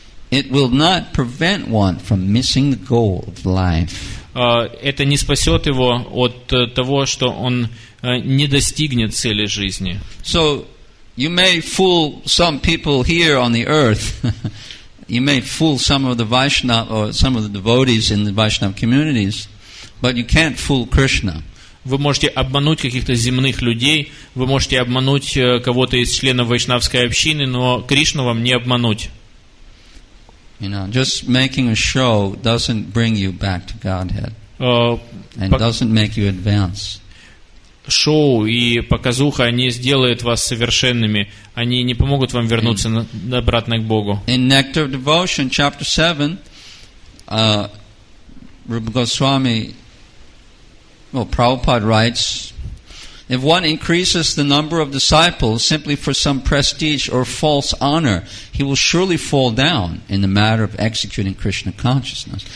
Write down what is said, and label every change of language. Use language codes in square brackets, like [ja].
[en] It will not prevent one from missing the goal of life. [ru] Это не спасет его от того, что он не достигнет цели жизни. [en] So you may fool some people here on the earth. You may fool some of the Vaishnava or some of the devotees in the Vaishnava communities, but you can't fool Krishna. [ru] Вы можете обмануть каких-то земных людей, вы можете обмануть кого-то из членов вайшнавской общины, но Кришну вам не обмануть. [en] Just making a show doesn't bring you back to Godhead, and doesn't make you advance. [ru] Шоу и показуха не сделают вас совершенными, они не помогут вам вернуться обратно к Богу. [en] In Nectar of Devotion, chapter 7, Rupa Goswami Well, Prabhupada writes, if one increases the number of disciples simply for some prestige or false honor, he will surely fall down in the matter of executing Krishna consciousness.